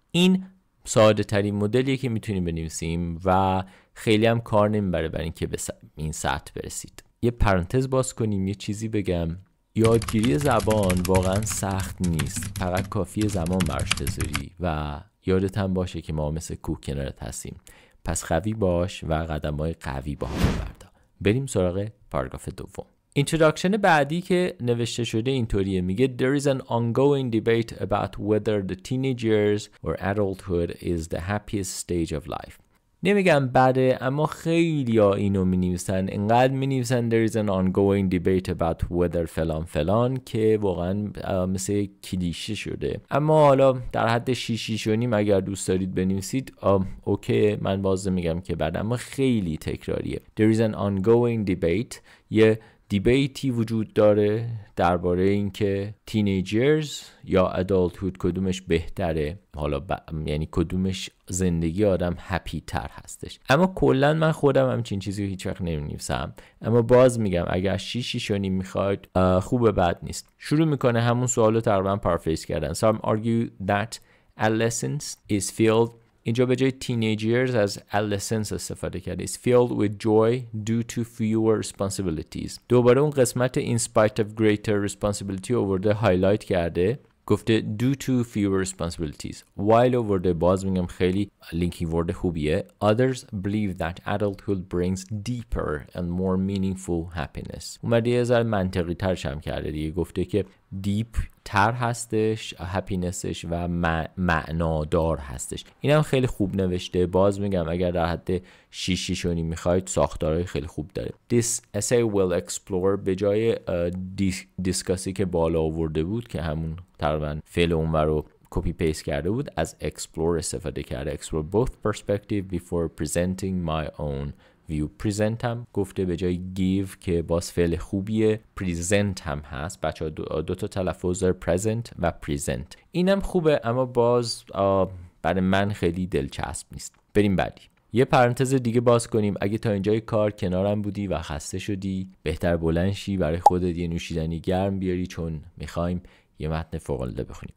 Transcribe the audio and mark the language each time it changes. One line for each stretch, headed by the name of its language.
Persian: این ساده ترین مدلیه که میتونیم بنویسیم و خیلی هم کار نمیبره برای اینکه به این سطح برسید. یه پرانتز باز کنیم، یه چیزی بگم. یادگیری زبان واقعا سخت نیست، فقط کافیه زمان براش بذاری و یادت هم باشه که ما مثل کوه کنارت هستیم. پس قوی باش و قدم‌های قوی با هم بردار. بریم سراغ پاراگراف دوم. اینتروداکشن بعدی که نوشته شده اینطوریه، میگه
English: There is an ongoing debate about whether the teenage years or adulthood is the happiest stage of life.
Persian: نمیگم بده، اما خیلی ها اینو می نویسن، انقدر می نویسن
English: There is an ongoing debate about whether
Persian: فلان که واقعا مثل کلیشه شده. اما حالا در حد 6.5 اگر دوست دارید بنویسید اوکی، من باز میگم که بده، اما خیلی تکراریه.
English: There is an ongoing debate،
Persian: یه دیبیتی وجود داره درباره اینکه تینیجرز یا ادالتهود کدومش بهتره، حالا یعنی کدومش زندگی آدم هپی تر هستش. اما کلا من خودم همچین چیزی رو هیچ وقت نمی‌نویسم، اما باز میگم اگر 6.5 میخواید خوبه، بد نیست. شروع میکنه همون سوالو تقریبا پارافریز کردن.
English: Some argue that adolescence is filled،
Persian: اینجا به جای teenage years از adolescence استفاده کرده.
English: Is filled with joy due to fewer responsibilities.
Persian: دوباره اون قسمت
English: in spite of greater responsibility
Persian: آورده هایلایت کرده، گفته
English: due to fewer responsibilities.
Persian: While آورده، باز میگم خیلی لینکی ورد خوبیه.
English: Others believe that adulthood brings deeper and more meaningful happiness.
Persian: اومده یه ذره منطقی ترش هم کرده دیگه، گفته که دیپ تر هستش هپینسش و معنادار هستش. اینم خیلی خوب نوشته. باز میگم اگر در حد 6 میخواید ساختارهای خیلی خوب داره.
English: This essay will explore
Persian: به جای دیسکاسی که بالا آورده بود که همون تقریبا فعل اونور رو کپی پیست کرده بود، از explore استفاده کرده.
English: Explore both perspective before presenting my own view.
Persian: present هم گفته به جای give که باز فعل خوبیه. present هم هست. بچه ها دو تا تلفظ داره، present و present. اینم خوبه اما باز برای من خیلی دلچسب نیست. بریم بعدی. یه پرانتز دیگه باز کنیم. اگه تا اینجای کار کنارم بودی و خسته شدی، بهتر بلند شی، برای خودت یه نوشیدنی گرم بیاری، چون میخوایم یه متن فوق‌العاده بخونیم.